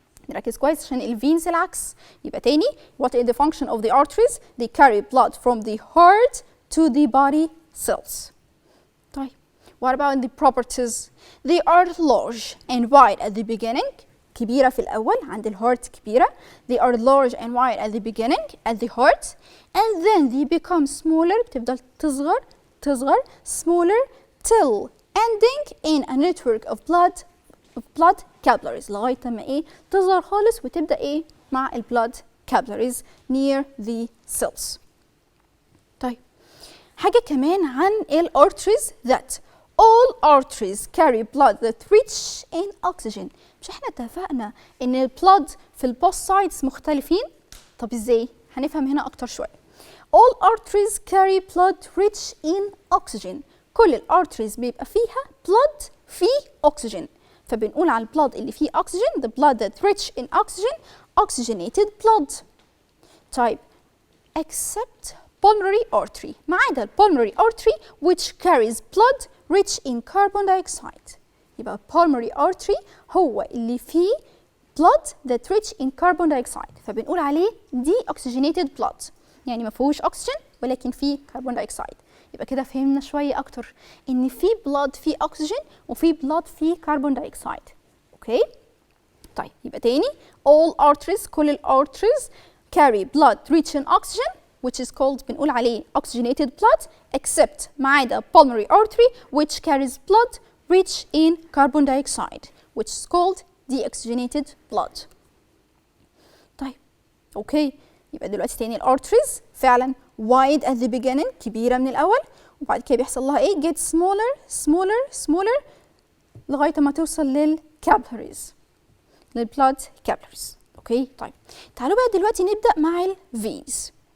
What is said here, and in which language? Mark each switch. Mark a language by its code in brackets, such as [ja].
[ar] نركز كويس عشان الفينز العكس. يبقى تاني [en] what is the function of the arteries؟ they carry blood from the heart to the body cells. [ar] طيب [en] what about the properties؟ they are large and wide at the beginning. [ar] كبيرة في الأول عند الهارت كبيرة. [en] they are large and wide at the beginning at the heart and then they become smaller [ar] بتفضل تصغر [en] smaller till ending in a network of blood capillaries [ar] لغاية ما ايه تصغر خالص وتبدأ ايه مع ال [en] blood capillaries near the cells. [ar] طيب حاجة كمان عن ال [en] arteries that all arteries carry blood that rich in oxygen. [ar] مش احنا اتفقنا ان البلاد في البوث سايدز مختلفين؟ طب ازاي؟ هنفهم هنا اكتر شويه. [en] All arteries carry blood rich in oxygen. [ar] كل الارتريز بيبقى فيها blood فيه oxygen. فبنقول على البلاد اللي فيه [en] oxygen the blood that rich in oxygen oxygenated blood. طيب except pulmonary artery [ar] ما عدا [en] pulmonary artery which carries blood rich in carbon dioxide. يبقى pulmonary artery [ar] هو اللي فيه [en] blood that rich in carbon dioxide [ar] فبنقول عليه [en] deoxygenated blood [ar] يعني ما فيهوش [en] oxygen [ar] ولكن فيه [en] carbon dioxide. [ar] يبقى كده فهمنا شوية أكتر إن في blood فيه oxygen وفي blood فيه carbon dioxide. أوكي؟ طيب يبقى تاني [en] all arteries كل arteries carry blood rich in oxygen which is called [ar] بنقول عليه [en] oxygenated blood except [ar] ما عدا [en] pulmonary artery which carries blood rich in carbon dioxide which is called deoxygenated blood. [ar] طيب اوكي، يبقى دلوقتي تاني الارتريز فعلا [en] wide at the beginning، [ar] كبيرة من الأول، وبعد كده بيحصل لها ايه؟ [en] get smaller smaller smaller [ar] لغاية ما توصل للكابلاريز، للبلاد كابلاريز. اوكي طيب تعالوا بقى دلوقتي نبدأ مع الفينز.